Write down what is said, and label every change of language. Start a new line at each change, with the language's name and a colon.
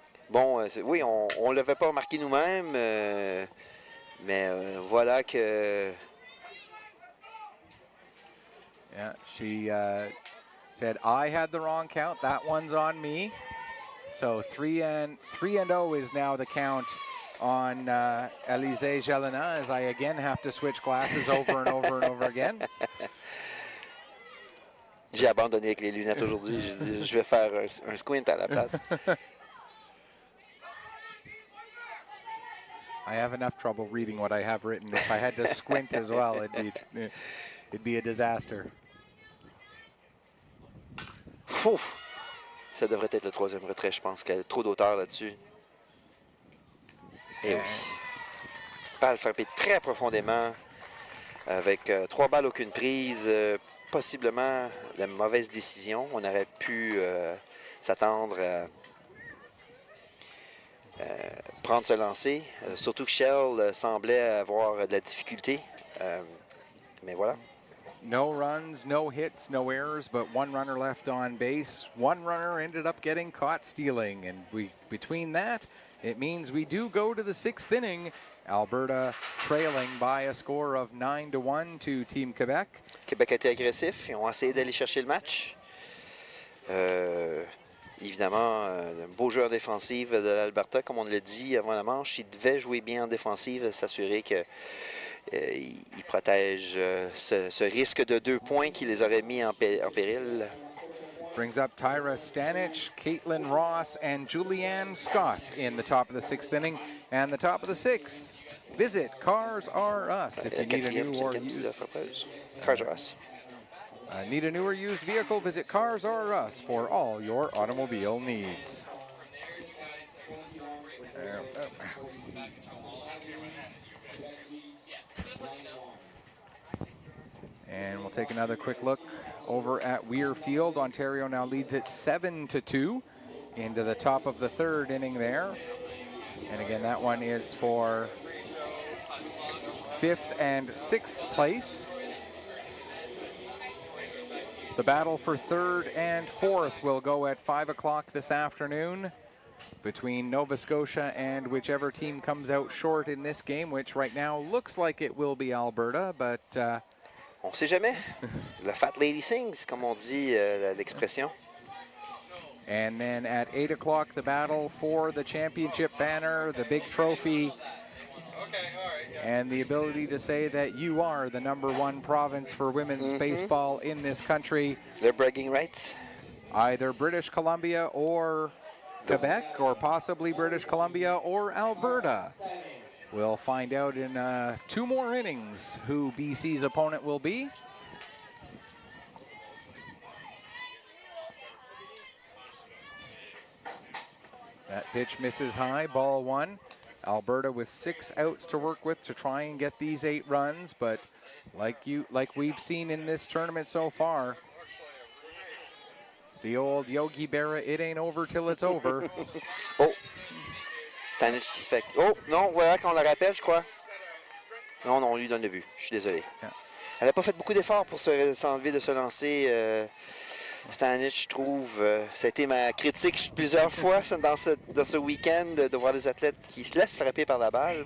French: Bon, oui, on ne l'avait pas remarqué nous-mêmes, mais voilà que...
English: yeah, she said I had the wrong count. That one's on me. So 3-0 is now the count on Alizé Jelena, as I again have to switch glasses over and over and over again.
French: J'ai abandonné avec les lunettes aujourd'hui. J'ai dit, je vais faire un squint à la place.
English: I have enough trouble reading what I have written. If I had to squint as well, it'd be a disaster. Ouf!
French: Ça devrait être le 3e retrait, je pense qu'il y a trop d'auteur là-dessus. Et oui. Balle frappée très profondément, avec 3 balles, aucune prise. Possiblement la mauvaise décision. On aurait pu s'attendre à prendre ce lancer. Surtout que Shell semblait avoir de la difficulté. Mais voilà.
English: No runs, no hits, no errors, but one runner left on base. One runner ended up getting caught stealing, and between that, it means we do go to the 6th inning. Alberta trailing by a score of 9-1 to Team Quebec.
French: Québec a été agressif. Ils ont essayé d'aller chercher le match. Évidemment, un beau jeu en défensive de l'Alberta, comme on l'a dit avant la manche. Il devait jouer bien en défensive, s'assurer que il protège ce risque de 2 points qui les aurait mis en péril.
English: Brings up Tyra Stanich, Caitlin Ross, and Julianne Scott in the top of the 6th inning. And the top of the 6th, visit Cars R Us if you need a new or used. Cars R Us. Need a new or used vehicle? Visit Cars R Us for all your automobile needs. And we'll take another quick look over at Weir Field. Ontario now leads it 7-2 into the top of the 3rd inning there. And again, that one is for 5th and 6th place. The battle for 3rd and 4th will go at 5 o'clock this afternoon between Nova Scotia and whichever team comes out short in this game, which right now looks like it will be Alberta, but...
French: on sait jamais. La
English: fat lady sings,
French: comme on dit l'expression.
English: And then at 8 o'clock, the battle for the championship banner, the big trophy, and the ability to say that you are the #1 province for women's baseball in this country. Their bragging rights. Either British Columbia or Quebec, or possibly British Columbia or Alberta. We'll find out in 2 more innings who BC's opponent will be. That pitch misses high, ball 1. Alberta with 6 outs to work with to try and get these 8 runs, but like we've seen in this tournament so far, the old Yogi Berra, it ain't over till it's over.
French: Oh, Stanich qui se fait... Oh, non, voilà qu'on la rappelle, je crois. Non, on lui donne le but. Je suis désolé.
English: Yeah.
French: Elle n'a pas fait beaucoup d'efforts pour s'enlever de se lancer. Stanich, je trouve, ça a été ma critique plusieurs fois dans ce week-end de voir des athlètes qui se laissent frapper par la balle.